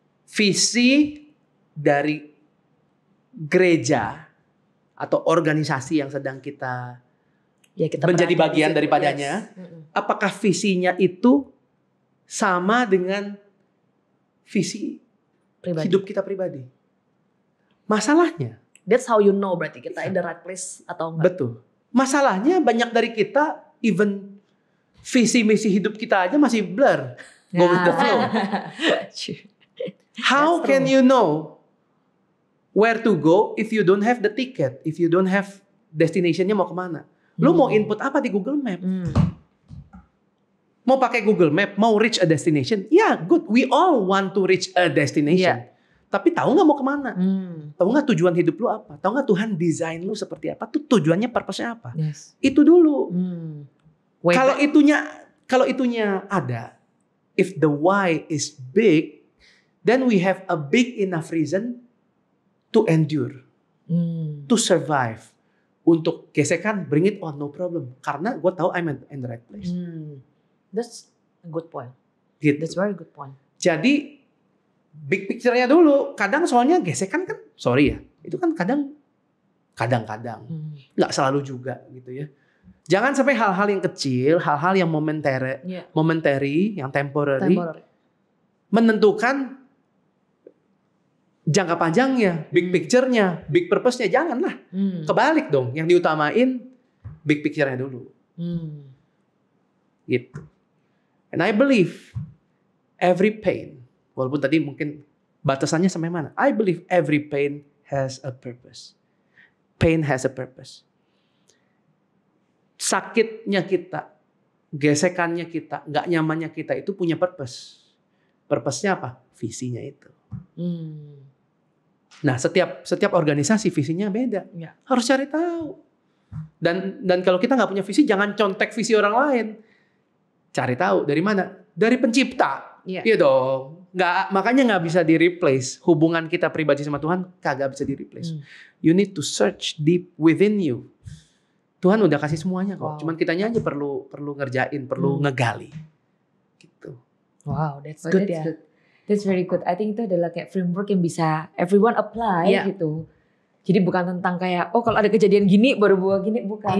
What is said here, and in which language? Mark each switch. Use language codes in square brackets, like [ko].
[id] Visi dari gereja atau organisasi yang sedang kita menjadi bagian daripadanya, apakah visinya itu sama dengan visi hidup kita pribadi? Masalahnya, [en] that's how you know [id] berarti kita [en] in the right place [id] atau enggak. Betul. Masalahnya banyak dari kita even visi misi hidup kita aja masih blur. [en] Go with the flow. How can you know where to go if you don't have the ticket, if you don't have destinationnya [id] mau kemana? Lu mau input apa di Google Map? Mau pakai Google Map, mau [en] reach a destination? Ya, good. We all want to reach a destination. [id] Tapi tahu nggak mau kemana? Tahu nggak tujuan hidup lu apa? Tahu nggak Tuhan desain lu seperti apa? Tuh tujuannya, purpose-nya apa? Itu dulu. Kalau itunya ada, [en] if the why is big, then we have a big enough reason to endure, to survive. [id] Untuk gesekan, [en] bring it on, no problem. [id] Karena gue tahu [en] I'm in the right place. That's a good point. [id] Gitu. [en] That's very good point. [id] Jadi big picture-nya dulu. Kadang soalnya gesekan kan, sorry ya, itu kan kadang-kadang, nggak selalu juga gitu ya. Jangan sampai hal-hal yang kecil, hal-hal yang momentary, yang temporary, menentukan jangka panjangnya, big picture-nya, big purpose-nya. Janganlah. Kebalik dong, yang diutamain big picture-nya dulu. Gitu. [en] And I believe every pain, [id] walaupun tadi mungkin batasannya sampai mana, [en] I believe every pain has a purpose. Pain has a purpose. [id] Sakitnya kita, gesekannya kita, gak nyamannya kita itu punya purpose. Purpose-nya apa? Visinya itu. Nah, setiap organisasi visinya beda. Harus cari tahu. Dan kalau kita nggak punya visi, jangan contek visi orang lain. Cari tahu dari mana? Dari pencipta. Iya dong. Makanya nggak bisa di replace. Hubungan kita pribadi sama Tuhan kagak bisa di replace. [en] You need to search deep within you. [id] Tuhan udah kasih semuanya kok. Cuman kitanya aja perlu ngerjain, perlu ngegali. Gitu. [en] Wow, that's good ya. Good. That's very good. I think [id] itu adalah kayak framework yang bisa [en] everyone apply [id] gitu. Jadi bukan tentang kayak kalau ada kejadian gini baru buat gini, bukan.